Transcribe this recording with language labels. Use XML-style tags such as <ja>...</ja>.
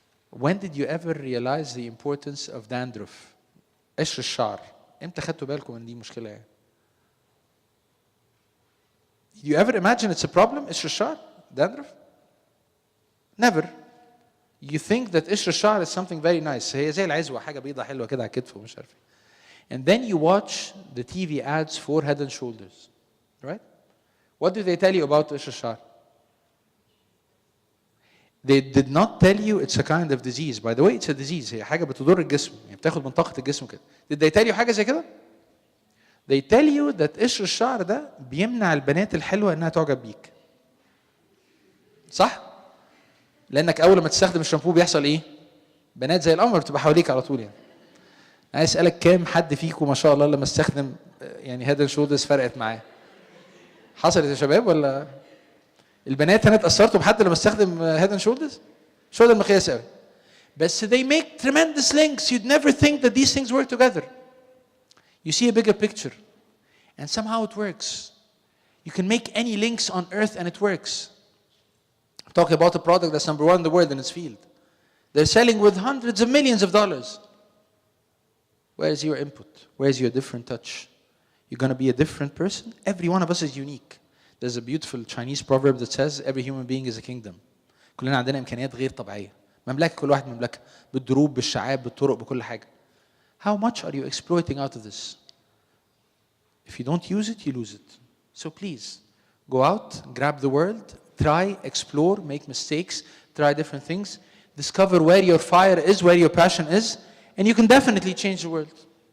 <en>When did you ever realize the importance of dandruff?</en> <ar>قشر الشعر. امتى خدتوا بالكم ان دي مشكلة يعني؟</ar> <en>Did you ever imagine it's a problem? قشر الشعر? Dandruff? Never. You think that قشر الشعر is something very nice.</en> <ar>هي زي العزوة، حاجة بيضة حلوة كده على الكتف ومش عارف ايه.</ar> <en>And then you watch the TV ads for Head and Shoulders, right? What do they tell you about قشر الشعر? They did not tell you it's a kind of disease. By the way, it's a disease.</en> <ar>هي حاجة بتضر الجسم، يعني بتاخد من طاقة الجسم كده.</ar> <en>Did they tell you</en> <ar>حاجة زي كده؟</ar> <en>They tell you that</en> <ar>قشر الشعر ده بيمنع البنات الحلوة انها تعجب بيك. صح؟ لأنك أول ما تستخدم الشامبو بيحصل إيه؟ بنات زي القمر بتبقى حواليك على طول يعني. عايز أسألك كام حد فيكم ما شاء الله لما استخدم يعني هيد اند شولدرز فرقت معاه؟ حصلت يا شباب ولا؟ البنات هنا اتأثرتوا بحد لما استخدم هيد اند شولدرز؟ مش هو ده المقياس قوي.</ar> <en>بس they make tremendous links. You'd never think that these things work together. You see a bigger picture, and somehow it works. You can make any links on earth and it works. I'm talking about a product that's number one in the world in its field. They're selling with hundreds of millions of dollars. Where's your input? Where's your different touch? You're going to be a different person. Every one of us is unique. There's a beautiful Chinese proverb that says every human being is a kingdom.</en> <ar>كلنا عندنا إمكانيات غير طبيعية. مملكة، كل واحد مملكة، بالدروب، بالشعاب، بالطرق، بكل حاجة.</ar> <en>How much are you exploiting out of this? If you don't use it, you lose it. So please, go out, grab the world, try, explore, make mistakes, try different things, discover where your fire is, where your passion is, and you can definitely change the world.</en>